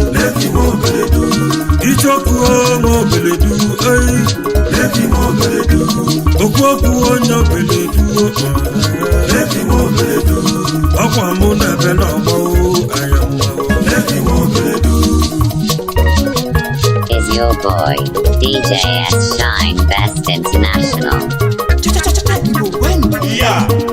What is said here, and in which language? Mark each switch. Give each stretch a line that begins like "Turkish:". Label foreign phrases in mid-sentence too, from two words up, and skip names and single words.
Igbo: Leki nwe obeledu. Ichoku nwe obeledu. Ei. Okwu okwu onye obeledu. Ọkwa mụ na-ebe n'ọgbọ o, aya mma o.
English: Is your boy, D J S Shine Best International. Cha-cha-cha-cha-cha, Igbo, when? Yeah.